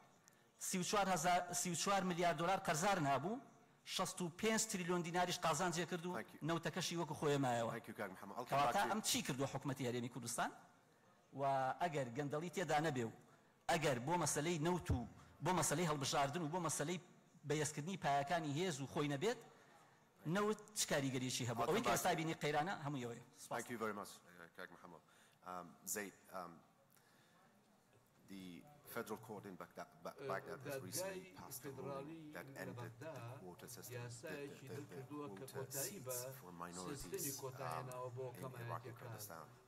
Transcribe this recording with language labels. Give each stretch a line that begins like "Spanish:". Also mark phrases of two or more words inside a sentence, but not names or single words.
Central Kurdish: 34 میلیارد دلار قەرزار نابوو 65 تریلیۆن دیناریش قازانجێ کرد و نەوتەکەشی وەکو خۆی مایەوە کەواتە ئەم چی کردووە حکوومەتی هەرێمی کوردستان و ئەگەر گەندەڵی تێدا نەبێ و ئەگەر بۆ مەسلەی نەوت و بۆ مەسلەی هەڵبژاردن و بۆ مەسلەی بەیەسکردنی پایەکانی هێز و خۆی نەبێت نەوت چ کاریگەریشی هەبوو ئەوەی کە ئێستا بینی قەیرانە هەمووی ئەوەیە.
English: Thank you very much, Kag Mohammed. Zaid, the federal court in Baghdad has recently passed a ruling that ended the quota system, the quota seats for minorities in Iraqi Kurdistan.